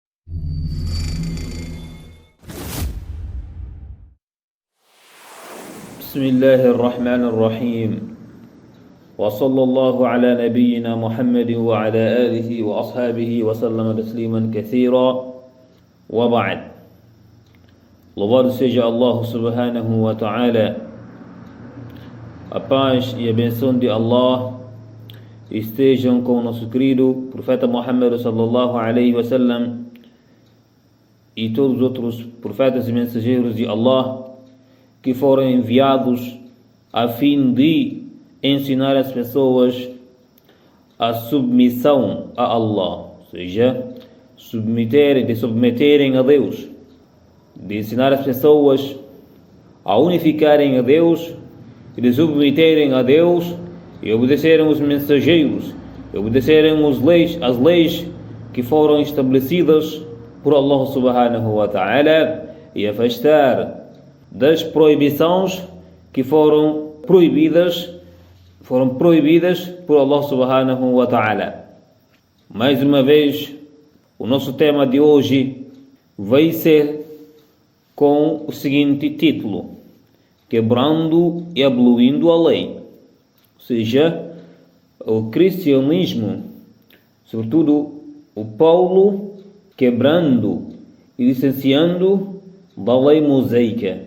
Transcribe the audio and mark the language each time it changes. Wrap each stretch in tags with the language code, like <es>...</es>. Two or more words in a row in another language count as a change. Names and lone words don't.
<ar>بسم الله الرحمن الرحيم وصلى الله على نبينا محمد وعلى آله وأصحابه وسلم تسليما كثيرا وبعد.</ar> <pt>Louvado seja Allah</pt> <ar>سبحانه وتعالى.</ar> <pt>A paz e a benção de Allah estejam com o nosso querido profeta Muhammad</pt> <ar>صلى الله عليه وسلم</ar> <pt>e todos os outros profetas e mensageiros de Allah que foram enviados a fim de ensinar as pessoas a submissão a Allah, ou seja, submeterem a Deus, de ensinar as pessoas a unificarem a Deus e de submeterem a Deus e obedecerem os mensageiros, e obedecerem as leis que foram estabelecidas por</pt> <ar>الله سبحانه وتعالى</ar> <pt>e afastar das proibições que foram proibidas por</pt> <ar>الله سبحانه وتعالى.</ar> <pt>Mais uma vez, o nosso tema de hoje vai ser com o seguinte título: Quebrando e abolindo a lei. Ou seja, o cristianismo, sobretudo o Paulo, quebrando e licenciando da lei mosaica.</pt>